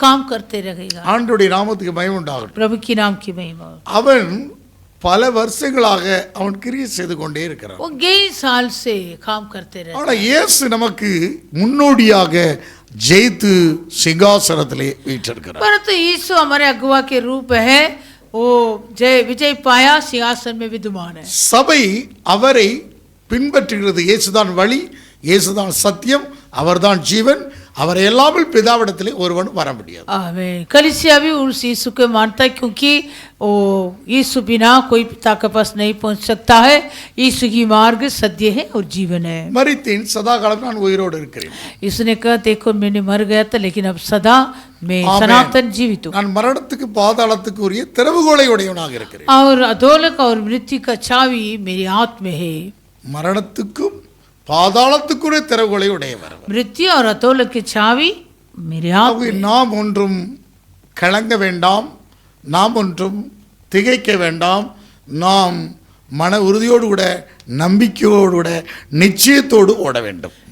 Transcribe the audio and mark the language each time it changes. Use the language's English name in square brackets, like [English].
[Hindi] काम करते रहेगा। [Tamil] ஆண்டவருடைய நாமத்துக்கு மகிமை உண்டாகட்டும். [Hindi] प्रभु की नाम की महिमा। [Tamil] அவன் பல வருஷங்களாக அவன் கிரியை செய்து கொண்டே இருக்கிறான். [Hindi] वो कई साल से काम करते रहे। [Tamil] ஆனா இயேசு நமக்கு முன்னோடியாக ஜெயித்து சிங்காசனத்திலே வீற்றிருக்கிறார். [Hindi] परंतु यीशु हमारे अगुवा के रूप है, वो विजय पाया, सिंहासन में विद्यमान है। [Tamil] சபை அவரை பின்பற்றுகிறது. இயேசுதான் வழி, இயேசுதான் சத்தியம், அவர்தான் ஜீவன், அவரை இல்லாமல் பிதாவிடத்திலே ஒருவன் வர முடியாது. [Hindi] आमीन। कलीसिया भी उस यीशु को मानता है क्योंकि वो यीशु बिना कोई पिता के पास नहीं पहुंच सकता है। यीशु की मार्ग सत्य है और जीवन है। [Tamil] மரித்தேன், சதா காலம் நான் உயிரோடு இருக்கிறேன். [Hindi] इसने कहा देखो मैंने मर गया था लेकिन अब सदा मैं सनातन जीवित हूँ। [Tamil] நான் மரணத்துக்கு பாதாளத்துக்கு உரிய திறவுகோலை உடையவனாக இருக்கிறேன். [Hindi] और अधोलोक और मृत्यु का चावी मेरे हाथ में है। [Tamil] மரணத்துக்கும் பாதாளத்துக்குரிய திறவுகோலை உடையவர். [Hindi] मृत्यु और अधोलोक की चावी मेरे हाथ में। [Tamil] நாம் ஒன்றும் கலங்க வேண்டாம், நாம் ஒன்றும் திகைக்க வேண்டாம். நாம் மன உறுதியோடு கூட, நம்பிக்கையோடு கூட, நிச்சயத்தோடு ஓட வேண்டும்.